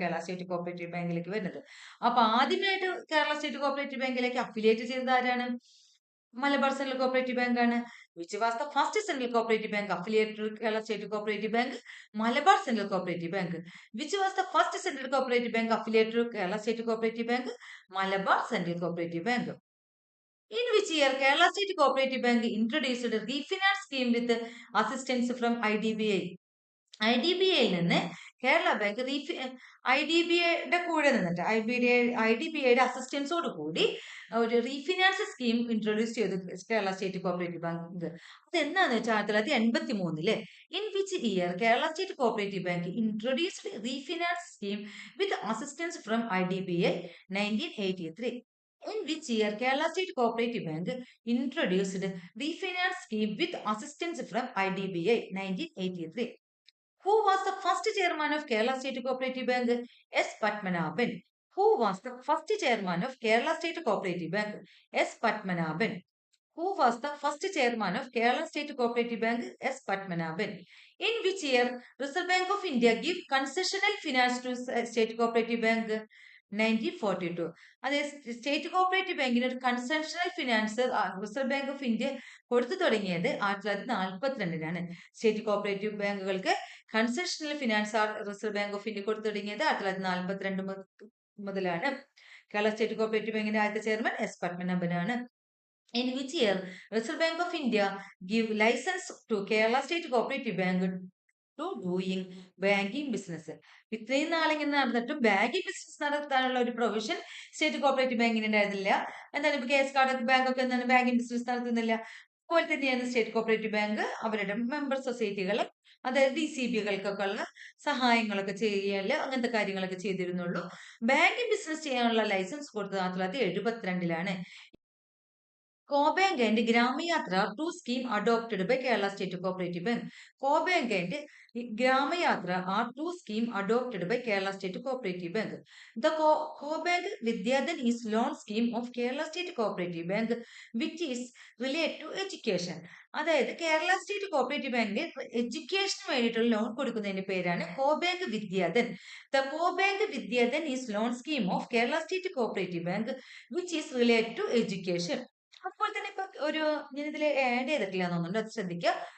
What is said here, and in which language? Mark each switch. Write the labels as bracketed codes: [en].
[ml] Kerala state cooperative ബാങ്കിലേക്ക് വരുന്നത്. അപ്പൊ ആദ്യമായിട്ട് കേരള സ്റ്റേറ്റ് കോപ്പറേറ്റീവ് ബാങ്കിലേക്ക് അഫിലിയേറ്റ് ചെയ്തത് ആരാണ്? [en] Malabar Central Cooperative ബാങ്കാണ്. Which was the first Central Cooperative Bank affiliated Kerala State Cooperative Bank? Malabar Central Cooperative Bank. Which was the first Central Cooperative Bank affiliated Kerala State Cooperative Bank? Malabar Central Cooperative Bank. In which year Kerala State Cooperative Bank introduced a refinance scheme with assistance from IDBI? [ml] IDBIയിൽ നിന്ന് Kerala bank IDBIയുടെ കൂടെ നിന്നിട്ട് IDBIയുടെ അസിസ്റ്റൻസോട് കൂടി ഒരു refinance scheme introduce ചെയ്തു Kerala state cooperative bank. അത് എന്താന്ന് വെച്ചാൽ [en] 1983. In which year Kerala State Cooperative Bank introduced refinance scheme with assistance from IDBI? 1983. In which year Kerala State Cooperative Bank introduced refinance scheme with assistance from IDBI? 1983. Who was the first chairman of Kerala State Cooperative Bank? S. Padmanabhan. Who was the first chairman of Kerala State Cooperative Bank? S. Padmanabhan. Who was the first chairman of Kerala State Cooperative Bank? S. Padmanabhan. In which year Reserve Bank of India give concessional finance to State Cooperative Bank? 1942. [ml] അതായത് state cooperative ബാങ്കിന് ഒരു concessional finance reserve bank of India കൊടുത്തു തുടങ്ങിയത് 1942. State cooperative ബാങ്കുകൾക്ക് concessional finance reserve bank of India കൊടുത്തു തുടങ്ങിയത് 1942 മുതലാണ്. Kerala state cooperative ബാങ്കിന്റെ ആദ്യത്തെ chairman S പത്മനാഭനാണ്. [en] In which year Reserve Bank of India give license to Kerala State Cooperative Bank to doing banking business? [ml] ഇത്രയും നാളിങ്ങനെ നടന്നിട്ടും banking business നടത്താനുള്ള ഒരു provision state cooperative ബാങ്കിന് ഉണ്ടായിരുന്നില്ല. എന്താണ് ഇപ്പൊ KS കാർഡ് ബാങ്ക് ഒക്കെ എന്താണ് ബാങ്കിങ് ബിസിനസ് നടത്തുന്നില്ല. അതുപോലെ തന്നെയാണ് സ്റ്റേറ്റ് കോപ്പറേറ്റീവ് ബാങ്ക് അവരുടെ മെമ്പർ സൊസൈറ്റികൾ, അതായത് DCBകൾക്കൊക്കെ ഉള്ള സഹായങ്ങളൊക്കെ ചെയ്യല്, അങ്ങനത്തെ കാര്യങ്ങളൊക്കെ ചെയ്തിരുന്നുള്ളൂ. ബാങ്കിങ് ബിസിനസ് ചെയ്യാനുള്ള ലൈസൻസ് കൊടുത്തത് 1972. [en] Co-Bank and Gramayatra, two schemes adopted by Kerala State Cooperative Bank. Co-Bank and Gramayatra are two schemes adopted by Kerala State Cooperative Bank. The Co-Bank Vidyadhan is loan scheme of Kerala State Cooperative Bank, which is related to education. [ml] അതായത് Kerala state cooperative ബാങ്കിന് എഡ്യൂക്കേഷന് വേണ്ടിയിട്ടുള്ള loan കൊടുക്കുന്നതിന്റെ പേരാണ് കോബാങ്ക് Vidyadhan. [en] The cobank Vidyadhan is loan scheme of Kerala State Cooperative Bank which is related to education. [ml] അതുപോലെ തന്നെ ഇപ്പൊ ഞാൻ ഇതിൽ add ചെയ്തിട്ടില്ല തോന്നുന്നുണ്ട്, അത് ശ്രദ്ധിക്കുക.